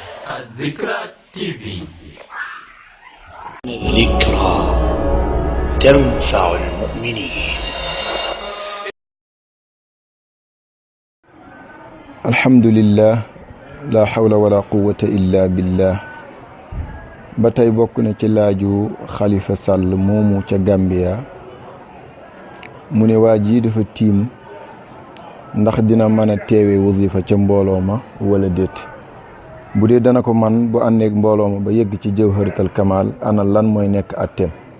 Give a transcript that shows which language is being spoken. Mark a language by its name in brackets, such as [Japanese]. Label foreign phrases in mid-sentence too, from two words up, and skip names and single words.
[Arabic] الذكرى TV. الذكرى تنفع المؤمنين. الحمد لله لا حول ولا قوة إلا بالله. [Wolof] batay bokk na ci laaju Khalifa Sall moomu ca Gambia mu ne waa ji dafa tiim ndax dina mën a teewee wasifa ca mbooloo ma wala déet. bu dee dana ko man bu àndeek mbooloo ma ba yegg ci jawharatul kamal ana lan mooy nekk atteem.